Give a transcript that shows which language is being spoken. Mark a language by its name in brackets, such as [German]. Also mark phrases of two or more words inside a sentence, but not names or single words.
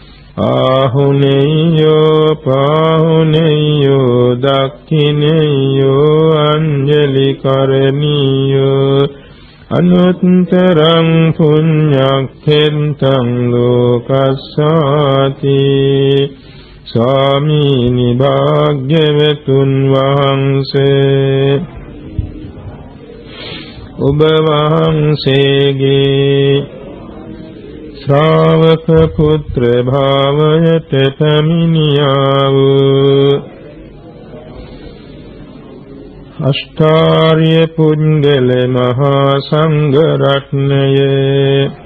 [Pali] ආහුනේයෝ පාහුනේයෝ දක්ඛිනේයෝ අංජලි කරණීයෝ අනුත්තරං පුඤ්ඤක්ඛෙන්තං ලෝකස්සාති [Sinhala] ස්වාමීනි භාග්‍යවතුන් වහන්සේ ඔබ වහන්සේගේ ශ්‍රාවක පුත්‍ර භාවයට පැමිණියා වූ අෂ්ටාර්ය පුඤ්ජල මහා සංඝ රත්නයේ